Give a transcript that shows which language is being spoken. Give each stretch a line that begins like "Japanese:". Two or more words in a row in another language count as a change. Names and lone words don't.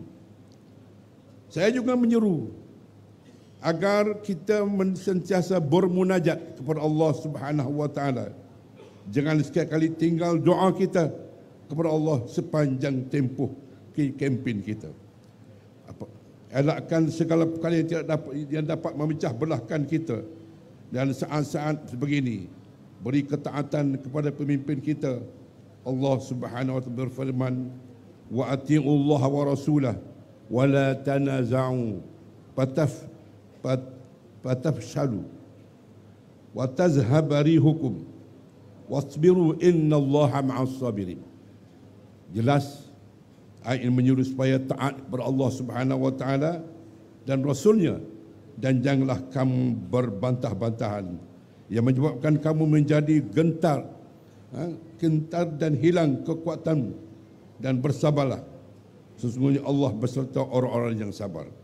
Malay: Saya juga menyeru agar kita sentiasa bermunajat kepada
Arabic: الله سبحانه وتعالى
Malay: Jangan sekali kali tinggal doa kita kepada Allah sepanjang tempoh kempen kita. Elakkan segala perkara yang dapat memecah belahkan kita. Dan saat-saat sebegini, beri ketaatan kepada pemimpin kita.
Arabic: الله سبحانه وتعالى
Malay: berfirman,
Arabic: وأطيعوا الله ورسوله ولا تنازعوا فتفشلوا وتذهب ريحكم واصبروا إن الله مع الصابرين.
Malay: Jelas ayat ini menyuruh supaya taat kepada
Arabic: الله سبحانه وتعالى
Malay: dan rasulnya, dan janganlah kamu berbantah-bantahan yang menyebabkan kamu menjadi gentar dan hilang kekuatanmu, dan bersabarlah, sesungguhnya Allah beserta orang-orang yang sabar.